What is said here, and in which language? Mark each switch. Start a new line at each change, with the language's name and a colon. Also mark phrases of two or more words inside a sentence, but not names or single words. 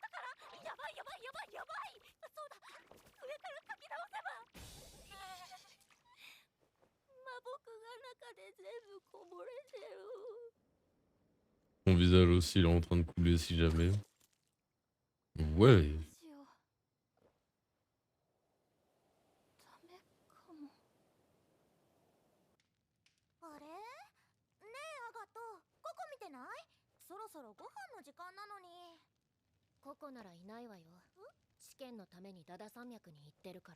French: Mon visage aussi, il est en train de couler si jamais. Ouais.
Japanese: あれ？ねえアガト、ココ見てない？そろそろご飯の時間なのに。ココならいないわよ。試験のためにダダ山脈に行ってるから。